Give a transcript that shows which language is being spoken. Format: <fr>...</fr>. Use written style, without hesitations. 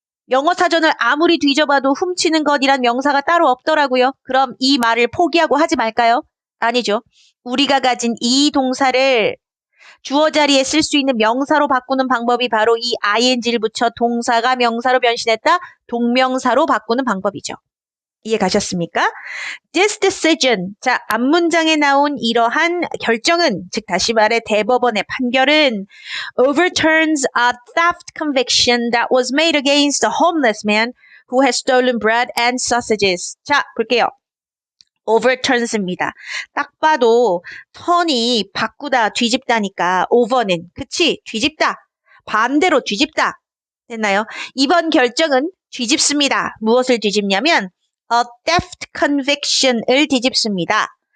<ko>영어 사전을 아무리 뒤져봐도 훔치는 것이란 명사가 따로 없더라고요. 그럼 이 말을 포기하고 하지 말까요? 아니죠. 우리가 가진 이 동사를 주어 자리에 쓸 수 있는 명사로 바꾸는 방법이 바로 이 ing를 붙여 동사가 명사로 변신했다. 동명사로 바꾸는 방법이죠. 이해 가셨습니까?</ko> <en>This decision,</en> <ko>자, 앞문장에 나온 이러한 결정은, 즉 다시 말해 대법원의 판결은</ko> <en>overturns a theft conviction that was made against a homeless man who has stolen bread and sausages.</en> <ko>자, 볼게요. overturns입니다. 딱 봐도 턴이 바꾸다, 뒤집다니까 over는, 그치? 뒤집다. 반대로 뒤집다. 됐나요? 이번 결정은 뒤집습니다. 무엇을 뒤집냐면</ko> <en>a theft conviction</en> <ko>을 뒤집습니다.</ko>